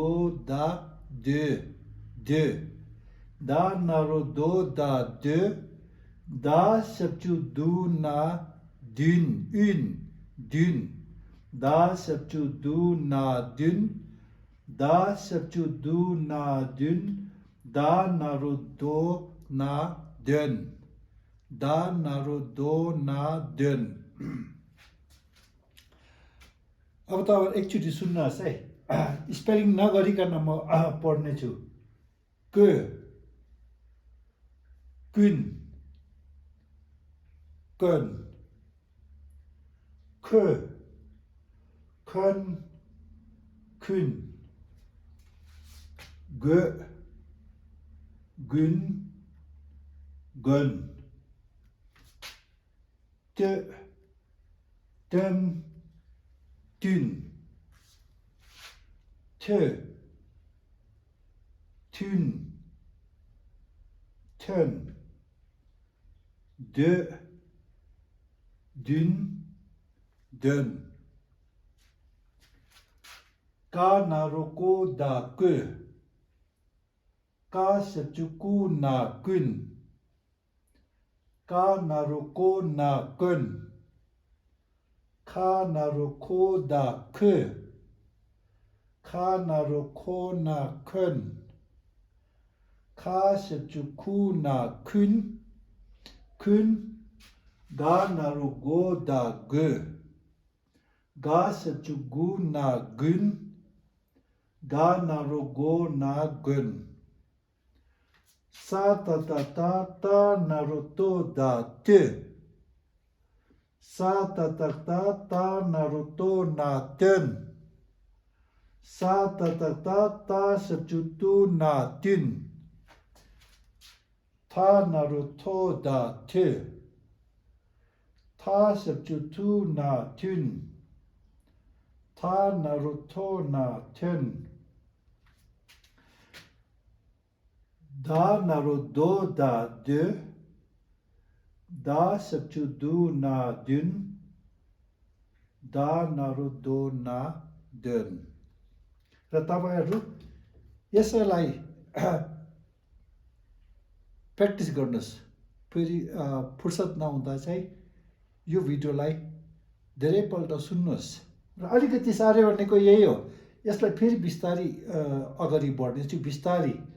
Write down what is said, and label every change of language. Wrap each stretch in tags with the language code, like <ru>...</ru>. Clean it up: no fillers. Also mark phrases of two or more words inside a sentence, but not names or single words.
<ne>da de da naruto da de da sabchu du na dün dün da sabchu du na dün da sabchu du na dün da naruto na dön da naruto na dön अब तपाईँ एकचोटि सुन्नुहोस् है स्पेलिङ नगरिकन म पढ्ने छु क कुन कन ख खन कुन ग गुन गन त तन tun te tun ten de dun dun ka naroko da ke ka sepchuku na kun ka naroko na kun ka naruko da ke ka naruko na kun ka sepchuku na kun kun ga narugo da ge ga sepchugu na gun ga narugo na gun sa ta ta ta ta naruto da te sa ta ta ta ta naruto na ten sa ta ta ta ta sabchutu na tin ta naruto da te ta sabchutu na tin ta naruto na ten da naruto da de da sabchudu na dun da narudo na dun र तपाईहरु यसलाई प्र्याक्टिस गर्नुस् फेरि फुर्सद नहुँदा चाहिँ यो भिडियोलाई धेरैपल्ट सुन्नुस् र अलिकति साह्रै भनेको यही हो यसलाई फेरि बिस्तारी अगाडि बढ्ने छु बिस्तारी</ne>